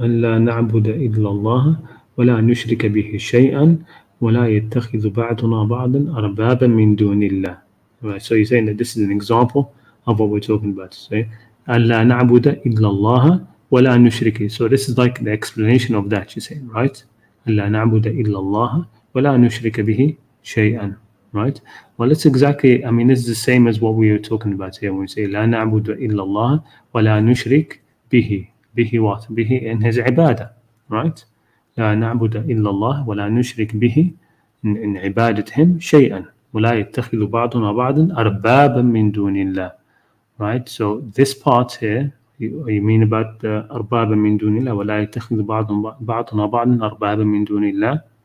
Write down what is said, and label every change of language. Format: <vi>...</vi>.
<ar>ألا نعبد إلا الله ولا نشرك به شيئا ولا يتخذ بعضنا بعضا أربابا من دون الله.</ar> <en>Right. So you're saying that this is an example of what we're talking about. Say,</en> <ar>ألا نعبد إلا الله ولا نشرك.</ar> <en>So this is like the explanation of that. You say, right?</en> <ar>ألا نعبد إلا الله ولا نشرك به شيئا.</ar> <en>Right? Well, it's exactly. I mean, this is the same as what we were talking about here when we say</en> <ar>لا نعبد إلا الله ولا نشرك به.</ar> <en>به what?</en> <ar>به</ar> <en>in his ibadah. Right?</en> <ar>لا نعبد إلا الله ولا نشرك به in عبادتهم شيئا ولا يتخذ بعضنا بعضا أربابا من دون الله.</ar> <en>Right, so this part here, you mean about the</en> <ar>أربابا من دون الله ولا يتخذ بعضنا بعضا أربابا من دون الله.</ar>